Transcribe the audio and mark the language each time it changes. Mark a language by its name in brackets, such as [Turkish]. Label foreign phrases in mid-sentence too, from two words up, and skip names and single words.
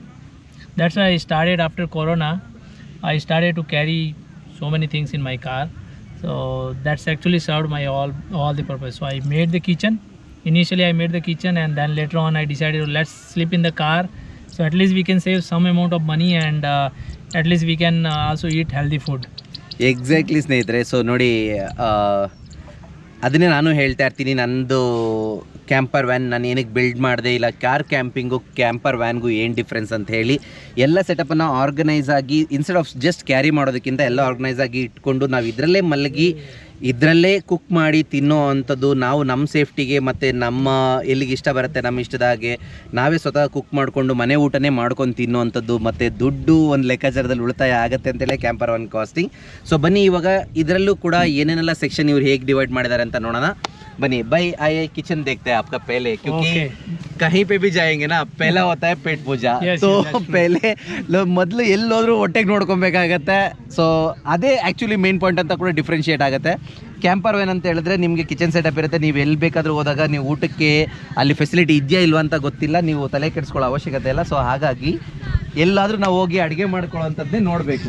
[English] That's why I started after Corona. I started to carry so many things in my car. So that's actually served my all the purpose. So I made the kitchen. Initially I made the kitchen, and then later on I decided to let's sleep in the car. So at least we can save some amount of money, and at least we can also eat healthy food. [Kannada] ಎಕ್ಸಾಕ್ಟ್ಲಿ ಸ್ನೇಹಿತರೆ. ಸೊ ನೋಡಿ, ಅದನ್ನೇ ನಾನು ಹೇಳ್ತಾ ಇರ್ತೀನಿ. ನಂದು [English] camper van [Kannada] ನಾನು ಏನಕ್ಕೆ ಬಿಲ್ಡ್ ಮಾಡಿದೆ, ಇಲ್ಲ [English] car camping camper van [Kannada] ಏನು ಡಿಫ್ರೆನ್ಸ್ ಅಂತ ಹೇಳಿ ಎಲ್ಲ ಸೆಟಪ್ಪನ್ನು ಆರ್ಗನೈಸ್ ಆಗಿ, [English] instead of just carry [Kannada] ಮಾಡೋದಕ್ಕಿಂತ ಎಲ್ಲ ಆರ್ಗನೈಸ್ ಆಗಿ ಇಟ್ಕೊಂಡು ನಾವು ಇದರಲ್ಲೇ ಮಲಗಿ ಇದರಲ್ಲೇ ಕುಕ್ ಮಾಡಿ ತಿನ್ನೋ ಅಂಥದ್ದು, ನಾವು ನಮ್ಮ ಸೇಫ್ಟಿಗೆ ಮತ್ತು ನಮ್ಮ ಎಲ್ಲಿಗೆ ಇಷ್ಟ ಬರುತ್ತೆ ನಮ್ಮ ಇಷ್ಟದ ಹಾಗೆ ನಾವೇ ಸ್ವತಃ ಕುಕ್ ಮಾಡಿಕೊಂಡು ಮನೆ ಊಟನೇ ಮಾಡ್ಕೊಂಡು ತಿನ್ನೋ ಅಂಥದ್ದು, ಮತ್ತು ದುಡ್ಡು ಒಂದು ಲೆಕ್ಕಾಚಾರದಲ್ಲಿ ಉಳಿತಾಯ ಆಗುತ್ತೆ ಅಂತೇಳಿ [English] camper van costing. [Kannada] ಸೊ ಬನ್ನಿ, ಇವಾಗ ಇದರಲ್ಲೂ ಕೂಡ ಏನೇನೆಲ್ಲ ಸೆಕ್ಷನ್ ಇವ್ರು ಹೇಗೆ ಡಿವೈಡ್ ಮಾಡಿದ್ದಾರೆ ಅಂತ ನೋಡೋಣ ಬನ್ನಿ. [Hindi] भाई आइए किचन देखते हैं आपका पहले, क्योंकि कहीं पे भी जाएंगे ना पहला होता है पेट पूजा. तो पहले [Kannada] ಮೊದಲು ಎಲ್ಲೋದ್ರೂ ಹೊಟ್ಟೆಗೆ ನೋಡ್ಕೊಬೇಕಾಗತ್ತೆ. ಸೊ ಅದೇ [English] actually main point [Kannada] ಅಂತ ಕೂಡ ಡಿಫ್ರೆನ್ಷಿಯೇಟ್ ಆಗುತ್ತೆ. [English] camper van [Kannada] ಅಂತ ಹೇಳಿದ್ರೆ ನಿಮಗೆ [English] kitchen setup [Kannada] ಇರುತ್ತೆ, ನೀವು ಎಲ್ಲಿ ಬೇಕಾದರೂ ಹೋದಾಗ ನೀವು ಊಟಕ್ಕೆ ಅಲ್ಲಿ ಫೆಸಿಲಿಟಿ ಇದೆಯಾ ಇಲ್ವಾ ಅಂತ ಗೊತ್ತಿಲ್ಲ, ನೀವು ತಲೆ ಕೆಡಿಸ್ಕೊಳ್ಳೋ ಅವಶ್ಯಕತೆ ಇಲ್ಲ. ಸೊ ಹಾಗಾಗಿ ಎಲ್ಲಾದರೂ ನಾವು ಹೋಗಿ ಅಡುಗೆ ಮಾಡ್ಕೊಳ್ಳೋವಂಥದ್ದೇ ನೋಡಬೇಕು.